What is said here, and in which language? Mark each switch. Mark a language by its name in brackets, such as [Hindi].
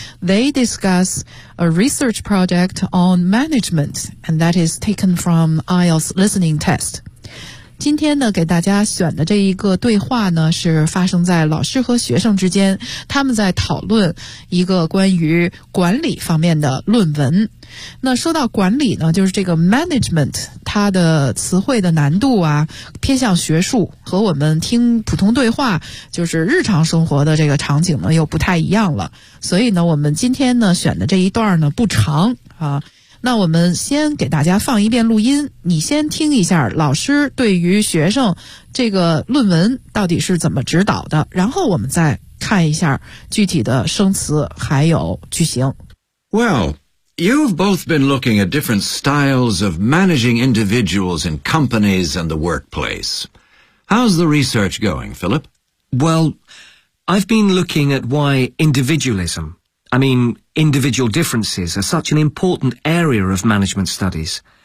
[English] They discuss a research project on management, and that is taken from IELTS listening test. [Chinese] 今天呢，给大家选的这一个对话呢，是发生在老师和学生之间，他们在讨论一个关于管理方面的论文。那说到管理呢，就是这个 management， 它的词汇的难度啊，偏向学术，和我们听普通对话，就是日常生活的这个场景呢，又不太一样了。所以呢，我们今天呢，选的这一段呢，不长啊。那我们先给大家放一遍录音，你先听一下老师对于学生这个论文到底是怎么指导的，然后我们再看一下具体的生词还有句型。 [English] Well, you've both been looking at different styles of managing individuals in companies and the workplace. How's the research going, Philip? Well, I've been looking at why individualism, I mean,individual differences are such an important area of management studies.